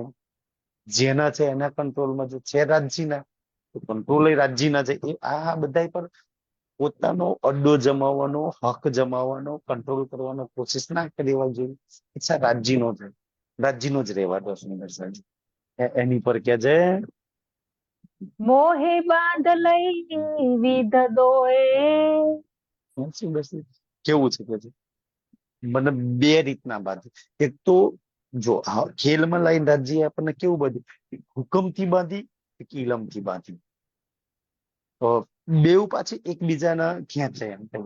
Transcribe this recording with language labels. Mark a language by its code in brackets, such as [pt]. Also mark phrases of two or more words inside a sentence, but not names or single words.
[gu] જેના છે એના કંટ્રોલમાં છે રાજ્યના, તો કંટ્રોલ રાજ્યના છે. એ આ બધા પર પોતાનો અડ્ડો જમાવવાનો, હક જમાવવાનો, કંટ્રોલ કરવાનો કોશિશ ના કરવા જોઈએ. ઈચ્છા રાજ્યનો છે, રાજ્યનો જ રહેવા દો સુંદર સાહેબ. એની પર કે છે [hi] मोहे बांध लई विध दोए। [gu] સુંદર સાહેબ કેવું છે કે છે મને બે રીતના બાંધે. એક તો જો ખેલમાં લઈને રાજ્ય આપણને કેવું બાંધ્યું, હુકમથી બાંધી, એક ઇલમથી બાંધી. બેઉ પાછી એકબીજાના ખેંચે એમ કહેવાય.